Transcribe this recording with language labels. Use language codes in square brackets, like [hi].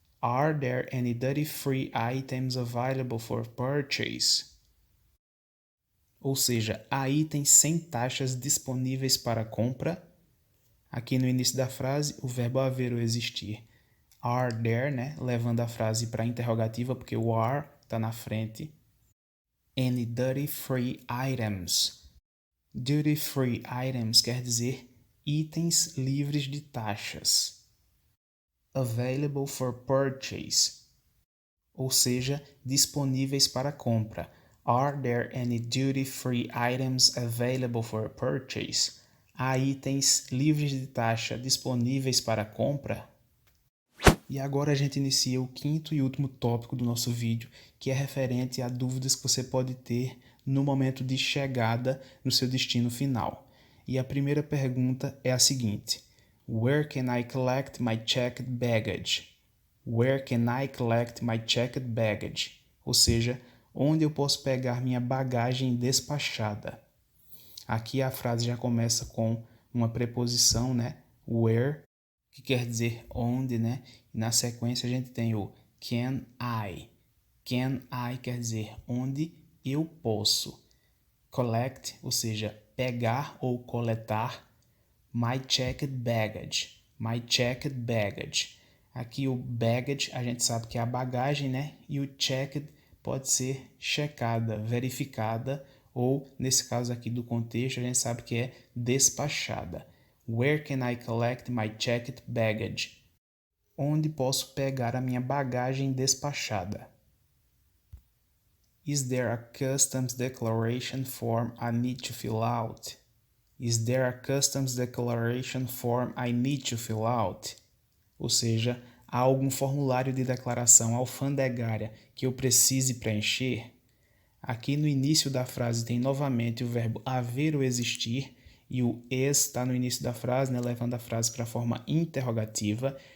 [en] Are there any duty-free items available for purchase? [pt] Ou seja, há itens sem taxas disponíveis para compra. Aqui no início da frase, o verbo haver ou existir. Are there, né? Levando a frase para interrogativa, porque o are está na frente. [en] Any duty-free items. Duty-free items [pt] quer dizer itens livres de taxas. [en] Available for purchase, [pt] ou seja, disponíveis para compra. [en] Are there any duty-free items available for purchase? [pt] Há itens livres de taxa disponíveis para compra? E agora a gente inicia o 5º e último tópico do nosso vídeo, que é referente a dúvidas que você pode ter no momento de chegada no seu destino final. E a primeira pergunta é a seguinte: [en] Where can I collect my checked baggage? Where can I collect my checked baggage? [pt] Ou seja, onde eu posso pegar minha bagagem despachada? Aqui a frase já começa com uma preposição, né? Where, que quer dizer onde, né? E na sequência a gente tem o can I. Can I quer dizer onde eu posso. Collect, ou seja, pegar ou coletar. [en] My checked baggage. My checked baggage. [pt] Aqui o baggage a gente sabe que é a bagagem, né? E o checked pode ser checada, verificada, ou nesse caso aqui do contexto a gente sabe que é despachada. [en] Where can I collect my checked baggage? [pt] Onde posso pegar a minha bagagem despachada? [en] Is there a customs declaration form I need to fill out? Is there a customs declaration form I need to fill out? [pt] Ou seja, há algum formulário de declaração alfandegária que eu precise preencher? Aqui no início da frase tem novamente o verbo haver ou existir, e o is está no início da frase, né, levando a frase para a forma interrogativa.